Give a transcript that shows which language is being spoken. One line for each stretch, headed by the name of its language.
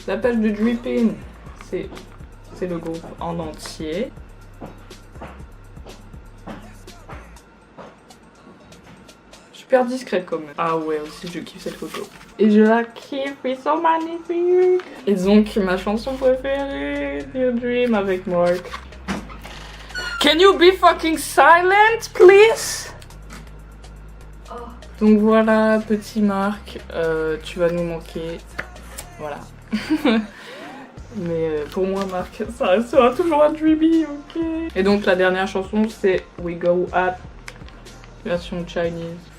French: La page de Dripping c'est le groupe en entier. Super discrète quand même. Ah ouais aussi je kiffe cette photo. Et je la kiffe, ils sont magnifiques. Et donc ma chanson préférée, Dear Dream avec Mark.
English: Can you be fucking silent, please? Oh.
French: Donc voilà, petit Mark, tu vas nous manquer. Voilà. Mais pour moi, Mark, ça restera toujours un dreamy, ok? Et donc la dernière chanson, c'est We Go Up, version Chinese.